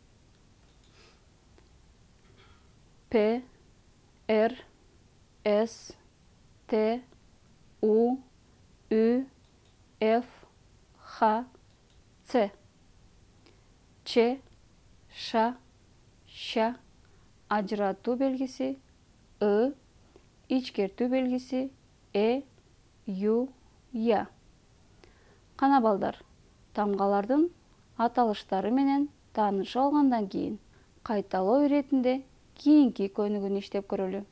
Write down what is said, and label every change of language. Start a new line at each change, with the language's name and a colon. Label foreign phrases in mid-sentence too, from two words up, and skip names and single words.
Kyrgyz: P, R, S, T, U, Ü, F, H, C, Ç, Ş, Ş, ажыратуу белгиси I, ичкертүү белгиси Э, Ю, Я. Кана балдар, тамгалардын аталыштары менен таанышып алгандан кийин кайталоо иретинде кийинки көнүгүүнү иштеп көрөлү.